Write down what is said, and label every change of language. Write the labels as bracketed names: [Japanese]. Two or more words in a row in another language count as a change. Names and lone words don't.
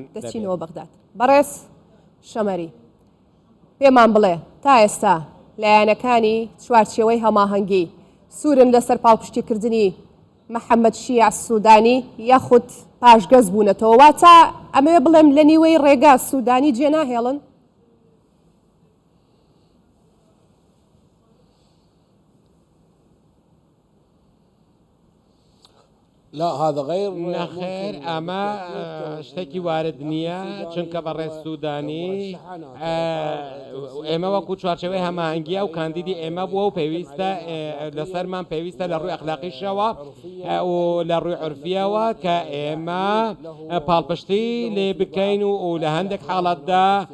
[Central Kurdish] دەچینەوە بەغداد بەڕێز شەمەری پێمان بڵێ تا ئێستا لایەنەکانی چوارچێوەی هەماهەنگی سوورن لەسەر پاڵپشتیکردنی محەممەد شیع سوودانی یاخود پاشگەز بوونەتەوە واتە ئەمێ بڵێم لە نیوەی ڕێگا سوودانی جێناهێڵن [Arabic] لا هذا غير [Central Kurdish] نەخێر ئەمە شتێکی وارد نییە چونکە بەڕێز سوودانی ئێمە وەکو چوارچەوەی هەماهەنگیە و کاندیدی ئێمە بووە و پێویستە لەسەرمان پێویستە لە ڕووی ئەخلاقیشەوە و لە ڕووی عورفیەوە کە ئێمە پاڵپشتی لێ بکەین و لە هەندێک حاڵەتدا